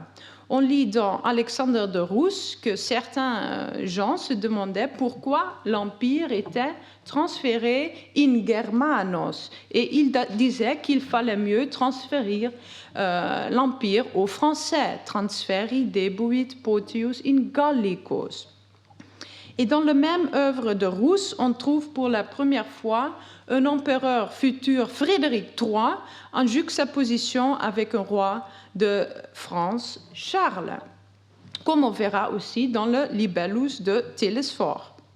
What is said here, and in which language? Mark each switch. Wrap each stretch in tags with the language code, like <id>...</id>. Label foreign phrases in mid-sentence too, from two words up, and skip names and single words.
<fr>On lit dans Alexandre de Rousse que certains gens se demandaient pourquoi l'empire était transféré</fr> <la>in Germanos,</la> <fr>et ils disaient qu'il fallait mieux transférer l'empire aux Français,</fr> <la>transferi debuit potius in Gallicos.</la> <fr>Et dans la même œuvre de Rousse, on trouve pour la première fois un empereur futur, Frédéric III, en juxtaposition avec un roi de France, Charles, comme on verra aussi dans le Libellus de Télesphore.</fr>